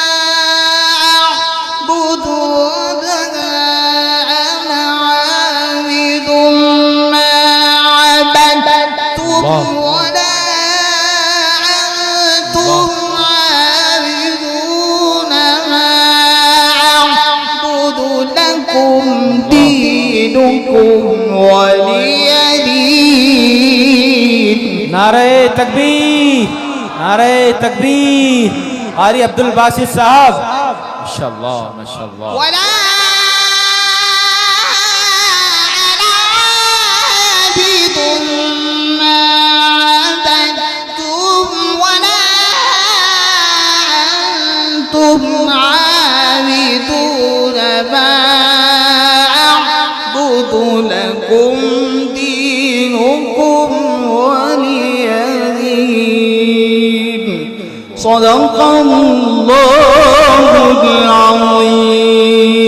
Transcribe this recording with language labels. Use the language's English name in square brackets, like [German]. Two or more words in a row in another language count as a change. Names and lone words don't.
[Arabic] أعبد ولا أنا عابد ما عبدتم ولا أنتم عابدون ما أعبد لكم دينكم ولي دين [Urdu] نعرۂ تکبیر نعرۂ تکبیر قاری عبدالباسط صاحب ماشاءاللہ ماشاءاللہ [Arabic] ولا أنا عابد ما عبدتم ولا أنتم عابدون ما أعبد لكم دينكم ولي دين صدق الله العظيم